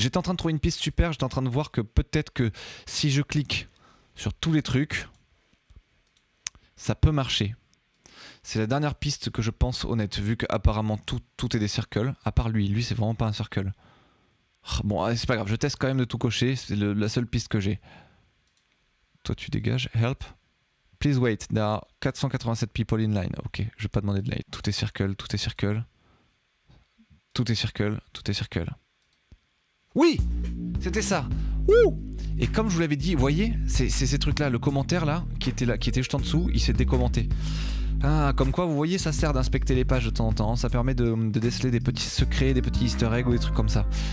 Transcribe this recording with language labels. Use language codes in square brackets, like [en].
[fr] J'étais en train de trouver une piste super, j'étais en train de voir que peut-être que si je clique sur tous les trucs, ça peut marcher. C'est la dernière piste que je pense honnête, vu qu'apparemment tout est des circles, à part lui c'est vraiment pas un circle. Bon, c'est pas grave, je teste quand même de tout cocher, c'est la seule piste que j'ai. Toi tu dégages, help. [en] Please wait, there are 487 people in line. [fr] Ok, je vais pas demander de l'aide. Tout est circle, tout est circle. Tout est circle, tout est circle. Oui, c'était ça. Ouh. Et comme je vous l'avais dit, vous voyez, c'est ces trucs-là, le commentaire là, qui était juste en dessous, il s'est décommenté. Ah, comme quoi, vous voyez, ça sert d'inspecter les pages de temps en temps, ça permet de déceler des petits secrets, des petits easter eggs ou des trucs comme ça.